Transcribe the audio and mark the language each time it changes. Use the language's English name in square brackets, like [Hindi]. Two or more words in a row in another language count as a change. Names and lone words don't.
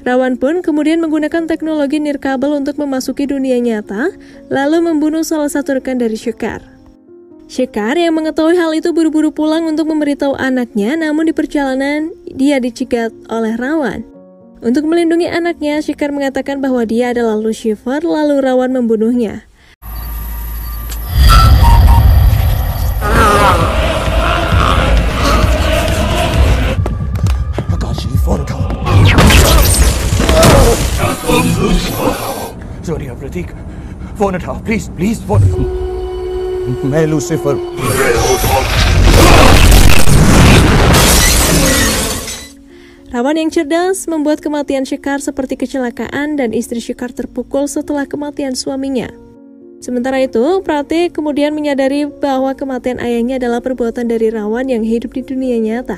[Indonesian] Rawan pun kemudian menggunakan teknologi nirkabel untuk memasuki dunia nyata, lalu membunuh salah satu rekan dari Shekhar. Shekhar yang mengetahui hal itu buru-buru pulang untuk memberitahu anaknya, namun di perjalanan dia dicegat oleh Rawan. Untuk melindungi anaknya, Shekhar mengatakan bahwa dia adalah Lucifer, lalu Rawan membunuhnya. [Hindi] सोनिया प्रतीक फोन उठाओ प्लीज प्लीज फोन उठाओ मैं लूसीफर [Indonesian] Rawan yang cerdas membuat kematian Shekhar seperti kecelakaan dan istri Shekhar terpukul setelah kematian suaminya. Sementara itu, Pratik kemudian menyadari bahwa kematian ayahnya adalah perbuatan dari Rawan yang hidup di dunia nyata.